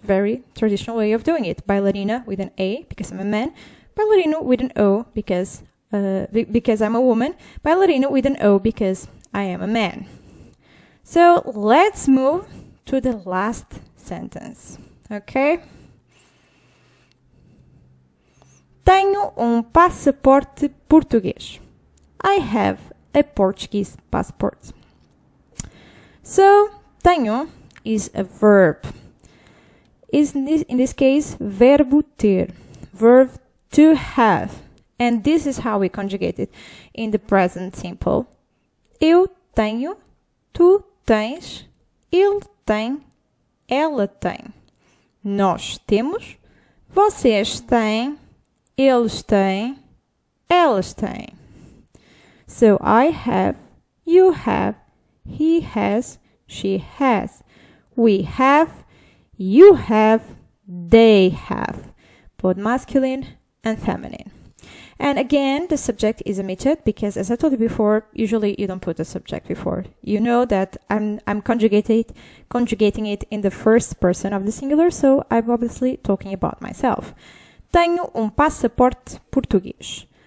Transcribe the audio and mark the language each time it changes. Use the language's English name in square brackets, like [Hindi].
[English] Very traditional way of doing it. Bailarina with an A because I'm a man. Bailarino with an O because I'm a woman. Bailarino with an O because I am a man. So let's move to the last sentence. Okay? [Portuguese] Tenho passaporte português. [English] I have a Portuguese passport. So, tenho is a verb. In this case, [Portuguese] verbo ter. [English] Verb to have. And this is how we conjugate it in the present simple. [Portuguese] Eu tenho, tu tens, ele tem, ela tem. Nós temos, vocês têm, eles têm, elas têm. [English] So I have, you have, he has, she has. We have, you have, they have. Both masculine and feminine. And again, the subject is omitted because, as I told you before, usually you don't put the subject before. You know that I'm conjugating it in the first person of the singular, so I'm obviously talking about myself. [Portuguese] Tenho passaporte português.